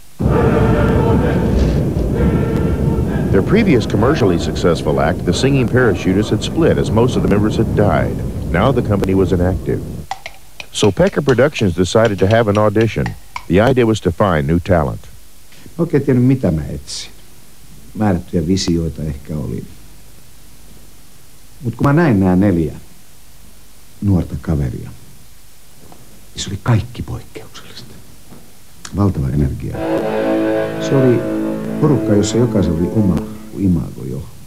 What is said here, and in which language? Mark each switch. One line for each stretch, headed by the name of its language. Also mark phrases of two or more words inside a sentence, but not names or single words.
English: Their previous commercially successful act, the Singing Parachutists, had split as most of the members had died. Now the company was inactive. So Pekka Productions decided to have an audition. The idea was to find new talent.
Finnish: Mä oikein tiennyt, mitä mä etsin. Määrättyjä visioita ehkä oli. Mutta kun mä näin nämä 4 nuorta kaveria, niin se oli kaikki poikkeuksellista. Valtava energia. Se oli porukka, jossa jokaisella oli oma imago jo.